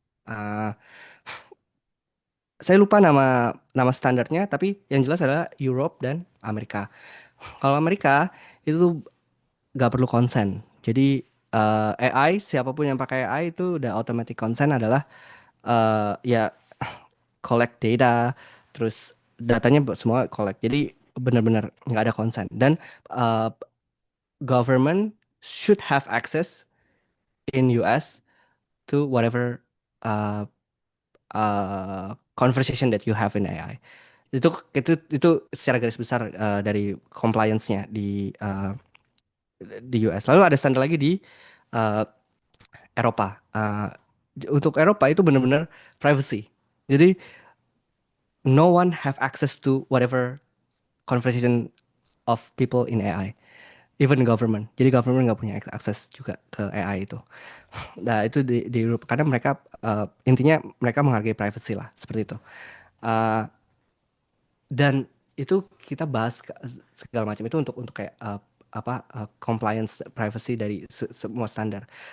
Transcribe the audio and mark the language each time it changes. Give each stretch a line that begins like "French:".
Indonesian: Uh, saya lupa nama standarnya, tapi yang jelas adalah Europe dan Amerika. Kalau Amerika itu nggak perlu consent. Jadi AI siapapun yang pakai AI itu udah automatic consent adalah ya collect data, terus datanya semua collect. Jadi benar-benar nggak ada consent. Dan
English: uh, government should have access in US to whatever uh, conversation that you have in AI.
Indonesian: Itu secara garis besar dari compliance-nya di US. Lalu ada standar lagi di uh, Eropa. Untuk Eropa itu benar-benar privacy. Jadi
English: no one have access to whatever conversation of people in AI, even government.
Indonesian: Jadi government nggak punya akses juga ke AI itu. Nah itu di Eropa karena mereka intinya mereka menghargai privacy lah seperti itu. Uh, dan itu kita bahas segala macam itu untuk kayak compliance privacy dari semua standar.